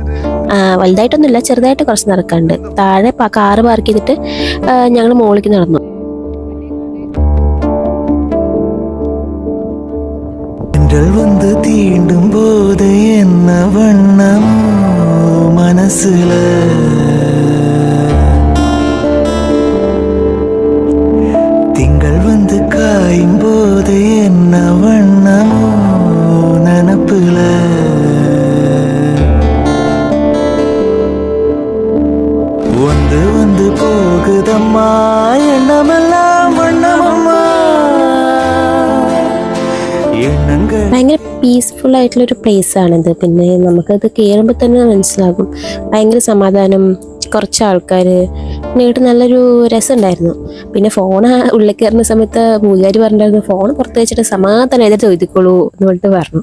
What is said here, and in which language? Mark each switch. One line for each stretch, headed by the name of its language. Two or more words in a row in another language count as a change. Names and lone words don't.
Malayalam: വലുതായിട്ടൊന്നുമില്ല, ചെറുതായിട്ട് കുറച്ച് നടക്കാണ്ട്. താഴെ കാറ് പാർക്ക് ചെയ്തിട്ട് ഞങ്ങൾ മുകളിലേക്ക് നടന്നു.
Tamil: வந்து தீண்டும் போது என்ன வண்ணம் மனசுல திங்கள் வந்து காயும் போது என்ன வண்ணமோ நனப்புல வந்து வந்து போகுதம்மா எண்ணமெல்லாம் வண்ணமம்மா.
Malayalam: ഭയങ്കര പീസ്ഫുൾ ആയിട്ടുള്ളൊരു പ്ലേസ് ആണിത്. പിന്നെ നമുക്കത് കയറുമ്പോൾ തന്നെ മനസ്സിലാകും, ഭയങ്കര സമാധാനം, കുറച്ച് ആൾക്കാർ, പിന്നെ നല്ലൊരു രസമുണ്ടായിരുന്നു. പിന്നെ ഫോൺ ഉള്ളിൽ കയറുന്ന സമയത്ത് പൂജാരി പറഞ്ഞിട്ടുണ്ടായിരുന്നു, ഫോൺ പുറത്ത് വെച്ചിട്ട് സമാധാനം എഴുതി തൊഴുതിക്കോളൂ എന്ന് പറഞ്ഞിട്ട് പറഞ്ഞു.